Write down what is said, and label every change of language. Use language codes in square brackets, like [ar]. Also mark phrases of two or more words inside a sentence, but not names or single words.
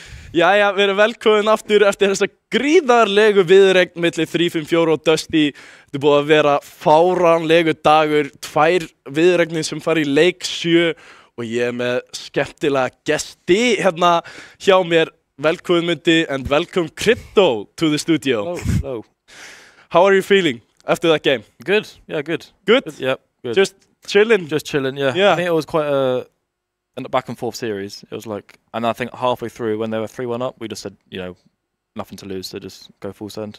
[is] Jæja, við erum velkomin aftur eftir þessa gríðarlegu viðuregn milli 354 og Dusty. Þetta er búið að vera fáránlegu dagur, 2 viðuregnir sem fara í leik 7 og ég er með skemmtilega gesti hérna hjá mér. [en] Velkomin Mundi and welcome Crypto to the studio. Hello. How are you feeling after that game? Good. Yeah, good. Good? Yep. Good. Just chilling? Just chilling. Yeah. Yeah. I think it was quite a back and forth series. It was like, and I think halfway through when they were 3-1 up, we just said, nothing to lose, so just go full send.